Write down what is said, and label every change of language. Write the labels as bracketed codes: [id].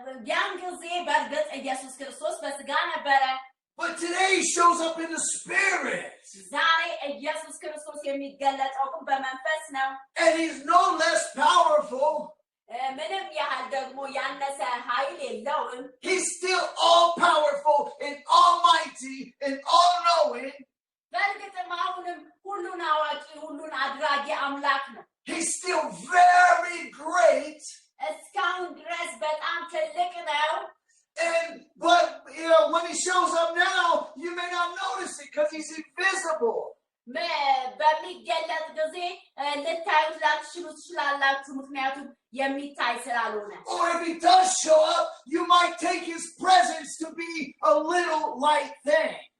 [am] ያን ጊዜ በእርግጥ ኢየሱስ ክርስቶስ በስጋ ነበረ። [en] But today he shows up in the spirit. [am] ዛሬ ኢየሱስ ክርስቶስ የሚገለጠው ግን በመንፈስ ነው። [en] And he's no less powerful. [am] ምንም ያህል ደግሞ ያነሰ ኃይል የለውም። [en] He's still all powerful and almighty and all knowing. [am] በእርግጥም አሁንም ሁሉን አዋቂ ሁሉን አድራጊ አምላክ ነው። [en] He's still very great. [am] እስካሁን ድረስ በጣም ትልቅ ነው። [en] But you know, when he shows up now, you may not notice it because he's invisible. [am] በሚገለጥ ጊዜ ልታዩት ላትችሉ ትችላላችሁ ምክንያቱም የሚታይ ስላልሆነ። [en] Or if he does show up, you might take his presence to be a little light thing.